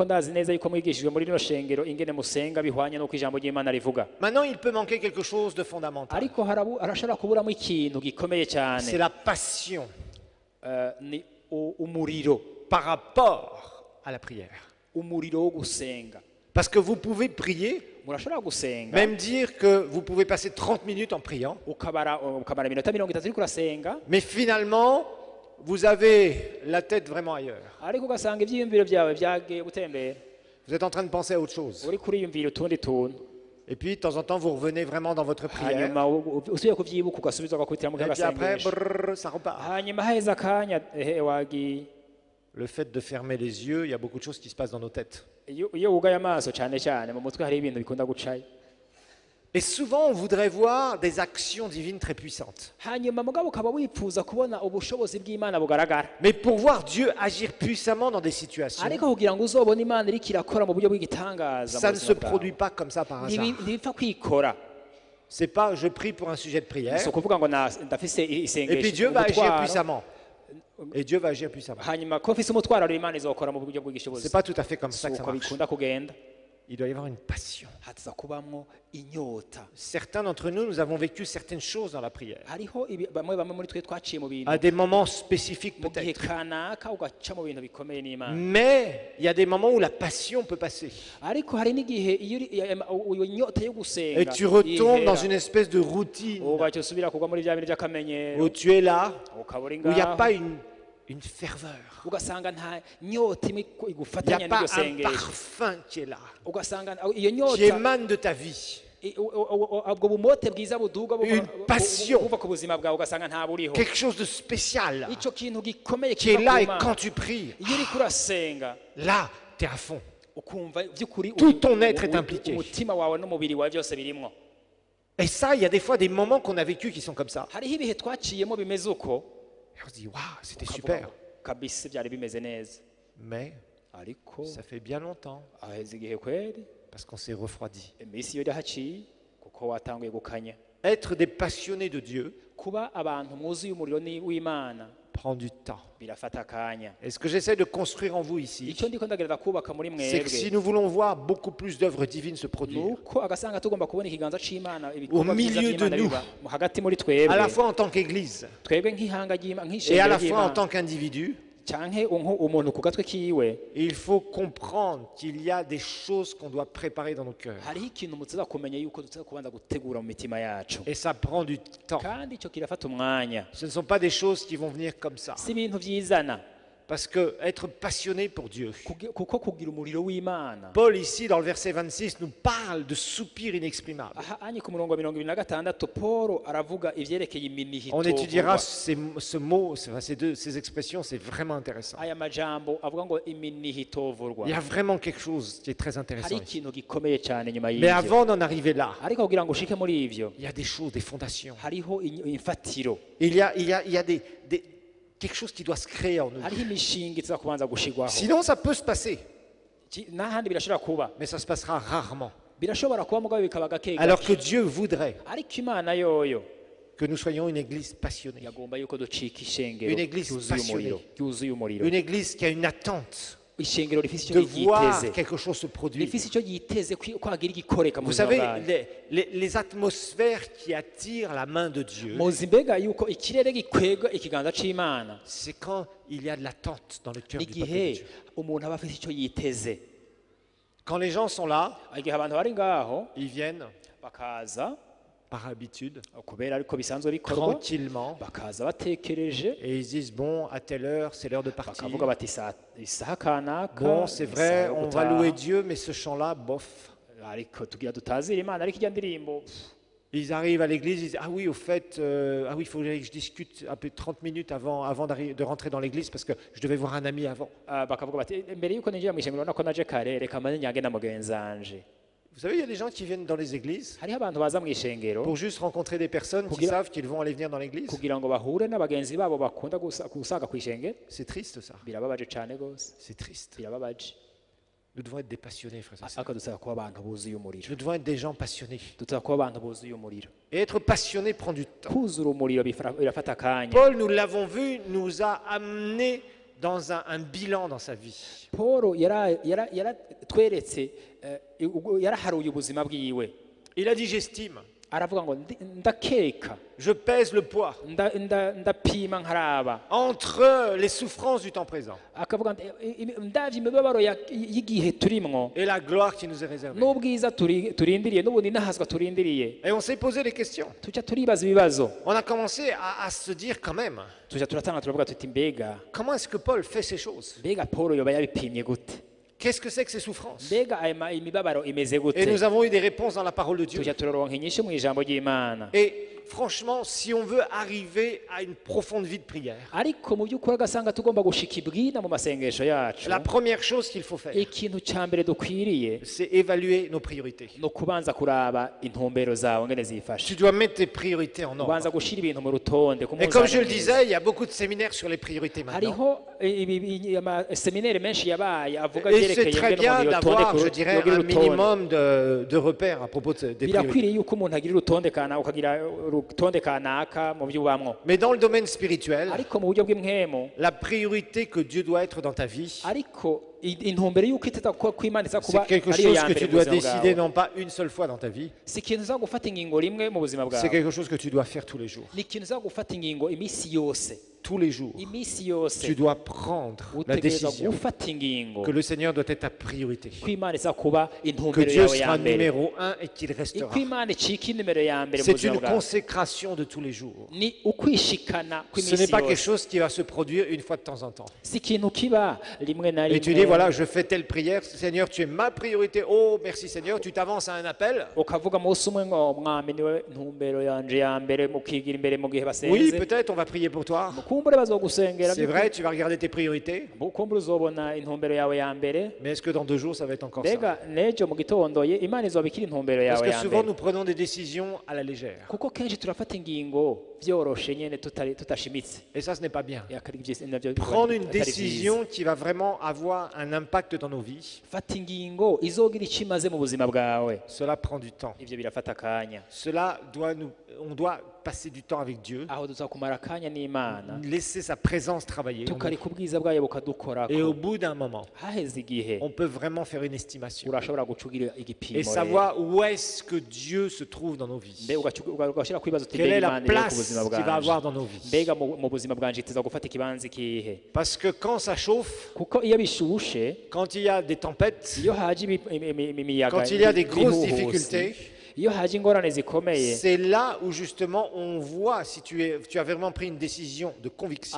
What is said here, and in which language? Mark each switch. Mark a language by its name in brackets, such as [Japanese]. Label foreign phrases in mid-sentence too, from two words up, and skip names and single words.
[French] Maintenant, il peut manquer quelque chose de fondamental. C'est la passion par rapport à la prière. Parce que vous pouvez prier, [Rundi] murashobora gusenga [French] même dire que vous pouvez passer 30 minutes en priant, [Rundi] ukamara iminota 30 uriko urasenga [French] mais finalement, vous avez la tête vraiment ailleurs. [Rundi] ariko ugasanga ivyiyumviro vyawe vyagiye gutembera [French] Vous êtes en train de penser à autre chose. [Rundi] uri kuriyumvira utundi tuntu [French] Et puis, de temps en temps, vous revenez vraiment dans votre prière. [Rundi] hanyuma usubiye kuvyibuka ugasubizwa ugakubitira mu [French] Et puis après, [Rundi] kagasengesho [French] ça repart. [Rundi] hanyuma haheze akanya wagiye [French] Le fait de fermer les yeux, il y a beaucoup de choses qui se passent dans nos têtes. [Rundi] iyo wugaye amaso cyane cyane mu mutwe hari ibintu bikunda gucayo [French] Et souvent, on voudrait voir des actions divines très puissantes. [Rundi] hanyuma mugabo ukaba wifuza kubona ubushobozi bw'Imana bugaragara [French] Mais pour voir Dieu agir puissamment dans des situations, [Rundi] ariko kugira ngo uzobone Imana iriko irakora mu buryo bw'igitangaza [French] ça [Rundi] mu [French] ne se [Rundi] buzima bwawe, [French] produit pas comme ça par hasard. [Rundi] ntibipfa kwikora [French] C'est pas je prie pour un sujet de prière [Rundi] si ukuvuga ngo ndafise [French] et puis [Rundi] isengesho [French] Dieu va agir [Rundi] umutwaro, [French] puissamment. Et Dieu va agir puissamment. [Rundi] hanyuma ko mfise umutwaro rero Imana izokora mu buryo bw'igishobozi [French] C'est pas tout à fait comme si ça que ça [Rundi] uko [French] marche. [Rundi] bikunda kugenda [French] Il doit y avoir une passion. [Rundi] hataza kubamwo inyota [French] Certains d'entre nous, nous avons vécu certaines choses dans la prière. [Rundi] hariho bamwe muri twe twaciye mu bintu [French] À des moments spécifiques [Rundi] mu gihe [French] peut-être. [Rundi] kanaka ugaca mu bintu bikomeye n'Imana [French] Mais il y a des moments où la passion peut passer. [Rundi] ariko hari n'igihe iyo inyota yo gusenga [French] Et tu retombes [Rundi] yihera, [French] dans une espèce de routine [Rundi] ugaca usubira kugwa muri bya bintu by'akamenyero [French] où tu es là, [Rundi] ukaba uri [French] où il n'y a [Rundi] ngaho [French] pas une ferveur. [Rundi] ugasanga nta nyota imwe [French] Il n'y a [Rundi] igufatanya [French] pas [Rundi] n'iryo [French] un [Rundi] sengesho [French] parfum qui est là, [Rundi] ugasanga iyo [French] qui [Rundi] nyota [French] émane de ta vie. [Rundi] ubwo bumote bwiza buduga [French] Une passion. [Rundi] buva ku buzima bwawe ugasanga nta buriho [French] Quelque chose de spécial [Rundi] icyo kintu gikomeye [French] qui est [Rundi] kiva [French] là [Rundi] ku [French] et [Rundi] Mana. [French] quand tu pries, [Rundi] iyo uriko urasenga [French] là, tu es à fond. [Rundi] ukumva by'ukuri [French] Tout ton être est impliqué. [Rundi] umutima wawe n'umubiri wawe byose birimwo [French] Et ça, il y a des fois des moments qu'on a vécu qui sont comme ça. [Rundi] hariho ibihe twaciyemo bimeze uko [French] Et on se dit, waouh, c'était [Rundi] ukavuga [French] super. [Rundi] ngo, kabisa byari bimeze neza [French] Mais [Rundi] ariko [French] ça fait bien longtemps [Rundi] aheze igihe kweri [French] parce qu'on s'est refroidi. [Rundi] iminsi iyo irahaciye kuko watanguye gukanya [French] Être des passionnés de Dieu [Rundi] kuba abantu mwuzuye umuriro w'Imana [French] prend du temps. [Rundi] birafata akanya [French] Et ce que j'essaie de construire en vous ici, [Rundi] icyo ndiko ndagereza kubaka muri [French] c'est que si [Rundi] mwebwe [French] nous voulons voir beaucoup plus d'œuvres divines se produire, [Rundi] nuko agasanga tugomba kubona ikiganza c'Imana [French] Au [Rundi] ibikorwa byiza [French] milieu de [Rundi] by'Imana [French] nous. [Rundi] biba hagati muri [French] à la [Rundi] twebwe [French] fois en tant qu'Église [Rundi] twebwe nk'ihanga ry'Imana [French] et à [Rundi] nk'ishengero [French] la fois en [Rundi] ry'Imana [French] tant qu'individu, [Rundi] canke umuntu ku gatwe kiwe [French] il faut comprendre qu'il y a des choses qu'on doit préparer dans nos cœurs. [Rundi] hariho ikintu muteza kumenya yuko duteza kubanza gutegura mu mitima yacu [French] Et ça prend du temps. [Rundi] kandi icyo kirafata umwanya [French] Ce ne sont pas des choses qui vont venir comme ça. [Rundi] si ibintu byizana [French] Parce que être passionné pour Dieu. [Rundi] kuko kugira umuriro w'Imana [French] Paul ici dans le verset 26 nous parle de soupirs inexprimables. [Rundi] aha anye ku murongo wa 26 Paul aravuga ivyerekeye iminihito [French] On étudiera ce mot, ces expressions, c'est vraiment intéressant. [Rundi] aya majambo avuga ngo iminihito vurwa [French] Il y a vraiment quelque chose qui est très [Rundi] hari [French] intéressant ici. [Rundi] ikintu gikomeye cyane nyuma [French] Mais [Rundi] y'ivyo [French] avant d'en arriver là, [Rundi] ariko kugira ngo ushike muri ivyo [French] il y a des choses, des fondations. [Rundi] hariho imfatiro [French] Il y a quelque chose qui doit se créer en nous. [Rundi] hariho imishinga iza kubanza gushigwaho [French] Sinon, ça peut se passer, [Rundi] n'ahandi birashobora kuba [French] mais ça se passera rarement. [Rundi] birashobora kuba mugabo bikaba gake [French] Alors [Rundi] gake [French] que Dieu voudrait [Rundi] ariko Imana yoyo [French] que nous soyons une église passionnée, [Rundi] yagomba yuko ducika ishengero [French] Une église [Rundi] ryuzuye umuriro [French] une église qui a une attente [Rundi] ishengero rifise [French] de [Rundi] icyo [French] voir [Rundi] ryiteze [French] quelque chose se produire. [Rundi] rifise icyo ryiteze ko hagira igikoreka mu [French] Vous [Rundi] buzima [French] savez, [Rundi] bwayo [French] les atmosphères qui attirent la main de Dieu, [Rundi] muzi mbega yuko ikirere gikwega ikiganza c'Imana [French] c'est quand il y a de l'attente dans le cœur du peuple de [Rundi] igihe [French] Dieu. [Rundi] umuntu aba afise icyo yiteze [French] Quand les gens sont là, [Rundi] igihe abantu bari ngaho [French] ils viennent [Rundi] bakaza [French] par habitude, [Rundi] kubera ariko bisanzwe bikorwa [French] tranquillement, [Rundi] bakaza batekereje [French] et ils se disent, bon, à telle heure, c'est l'heure de partir. [Rundi] bakavuga bati isaha kanaka [French] Bon, c'est vrai, [Rundi] isaha yo [French] on va [Rundi] gutaha." [French] louer Dieu, mais ce chant-là, bof. [Rundi] ariko tugira tutazira Imana ariko ijya ndirimbo [French] Ils arrivent à l'église, ils disent, ah oui, au fait, ah oui, il faut que je discute un peu 30 minutes avant de rentrer dans l'église parce que je devais voir un ami avant. [Rundi] bakavuga bati mbere yuko ninjira mu ishengero urabona ko naje kare reka mbanze nyange na mugenzi wanje [French] Vous savez, il y a des gens qui viennent dans les églises [Rundi] hariho abantu baza mu ishengero [French] pour juste rencontrer des personnes qui savent qu'ils vont aller venir dans l'église. [Rundi] kugira ngo bahure n'abagenzi babo bakunda gusaga ku ishengero [French] C'est triste ça, [Rundi] birababaje cyane gose [French] c'est triste. [Rundi] birababaje [French] Nous devons être des passionnés, frères et sœurs. [Rundi] ariko dusaba kuba abantu buzuye umuriro [French] Nous devons être des gens passionnés. [Rundi] dusaba kuba abantu buzuye umuriro [French] Et être passionné prend du temps. [Rundi] kuzura umuriro birafata akanya [French] Paul, nous l'avons vu, nous a amené dans un bilan dans sa vie. [Rundi] Paul yaratweretse yaraharuye ubuzima bwiwe [French] Il a dit, j'estime. [Rundi] aravuga ngo ndakeka [French] je pèse le poids [Rundi] ndapima nkaraba [French] entre les souffrances du temps présent [Rundi] akavuga ndavye imibabaro y'igihe turimwo [French] et la gloire qui nous est réservée. [Rundi] n'ubwiza turindiriye n'ubundi nahazwa turindiriye [French] Et on s'est posé des questions. [Rundi] tuca turibaza ibibazo [French] On a commencé à se dire quand même, [Rundi] tuca turatanga turavuga tuti mbega [French] comment est-ce que Paul fait ces choses? [Rundi] mbega Paulo yoba yabipimye gute [French] Qu'est-ce que c'est que ces souffrances? [Rundi] mbega imibabaro imeze gute [French] Et nous avons eu des réponses dans la parole de Dieu. [Rundi] tuca turaronka inyishu mu ijambo ry'Imana [French] Et franchement, si on veut arriver à une profonde vie de prière, [Rundi] ariko mu by'ukuri agasanga tugomba gushika ibwina mu masengesho yacu [French] la première chose qu'il faut faire, [Rundi] ikintu ca mbere dukwiriye [French] c'est évaluer nos priorités. [Rundi] no kubanza kuraba intumbero zawe ngene zifashe [French] Tu dois mettre tes priorités en [Rundi] kubanza [French] ordre. [Rundi] gushira ibintu mu rutonde [French] Et comme je le disais, il y a beaucoup de séminaires sur les priorités maintenant. [Rundi] hariho amaseminere menshi yabaye avuga [French] Et c'est [Rundi] byerekeye [French] très [Rundi] ngene [French] bien [Rundi] umuntu [French] d'avoir, je [Rundi] yogira [French] dirais, un [Rundi] urutonde [French] minimum de repères à propos des priorités. [Rundi] birakwiriye yuko umuntu agira urutonde kanaka ukagira urutonde kanaka mu byo ubamwo [French] Mais dans le domaine spirituel, [Rundi] ariko mu buryo bw'imwemo [French] la priorité que Dieu doit être dans ta vie, [Rundi] ariko intumbero y'uko iteza kwimana iza [French] c'est [Rundi] kuba [French] quelque [Rundi] ariyo [French] chose [Rundi] ya [French] que [Rundi] mbere [French] tu [Rundi] mu [French] dois [Rundi] buzima [French] décider [Rundi] bwawe [French] non pas une seule fois dans ta vie, [Rundi] si ikintu uza gufata ingingo rimwe mu buzima [French] c'est [Rundi] bwawe [French] quelque chose que tu dois faire tous les jours. [Rundi] ni ikintu uza gufata ingingo iminsi yose [French] Tous les jours, [Rundi] iminsi yose [French] tu dois prendre la [Rundi] utegereza [French] décision [Rundi] gufata ingingo [French] que le Seigneur doit être ta priorité, [Rundi] ko imana iza kuba [French] que [Rundi] intumbero [French] Dieu [Rundi] yawe ya [French] sera [Rundi] mbere [French] numéro un et qu'il restera. [Rundi] ko imana icika inimero ya mbere mu [French] C'est [Rundi] buzima [French] une [Rundi] bwawe [French] consécration de tous les jours. [Rundi] ni ukwishikana [French] Ce n'est [Rundi] kw'iminsi [French] pas quelque [Rundi] yose [French] chose qui va se produire une fois de temps en temps. [Rundi] si ikintu kiba rimwe na [French] Et tu dis, [Rundi] rimwe [French] voilà, je fais telle prière, Seigneur, tu es ma priorité. Oh, merci Seigneur, tu t'avances à un appel. [Rundi] ukavuga umunsi umwe ngo mwami niwe ntumbero yanje ya mbere mukigira imbere mu gihe [French] Oui, [Rundi] basenze [French] peut-être on va prier pour toi. [Rundi] mukumbure bazogusengera [French] C'est vrai, tu vas regarder tes priorités. [Rundi] mukumbure uzobona intumbero yawe ya mbere [French] Mais est-ce que dans 2 jours, ça va être encore ça? [Rundi] mbega n'ejo mu gitondo imana izobikira intumbero [French] Parce [Rundi] yawe [French] que [Rundi] ya [French] souvent, [Rundi] mbere [French] nous prenons des décisions à la légère. [Rundi] kuko kenshi turafata ingingo byoroshe nyene tutashimitse [French] Et ça, ce n'est pas bien. [Rundi] atari [French] Prendre une [Rundi] vyiza. [French] décision qui va vraiment avoir un impact dans nos vies, [Rundi] fata ingingo izogira icyo imaze mu buzima bwawe [French] cela prend du temps. [Rundi] ivyo birafata akanya [French] On doit passer du temps avec Dieu, [Rundi] aho tuzakumara akanya n'imana [French] laisser sa présence travailler. en nous. [Rundi] tukareka ubwiza bwayo bukadukorako [French] Et au bout d'un moment, [Rundi] haheze igihe [French] on peut vraiment faire une estimation [Rundi] urashobora gucugira igipimo [French] et savoir où est-ce que Dieu se trouve dans nos vies. [Rundi] mbe ugashira kwibaza uti [French] Quelle [Rundi] mbega [French] est la [Rundi] imana iri ku [French] place [Rundi] buzima [French] qu'il va [Rundi] bwanje [French] avoir dans nos vies. [Rundi] mbega mu buzima bwanje itiza gufata ikibanza ikihe [French] Parce que quand ça chauffe, [Rundi] kuko iyo bishushe [French] quand il y a des tempêtes, [Rundi] iyo haje imiyaga [French] quand il y a des grosses [Rundi] ibihuhusi, [French] difficultés, [Rundi] iyo haje ingorane zikomeye [French] c'est là où justement on voit si tu as vraiment pris une décision de conviction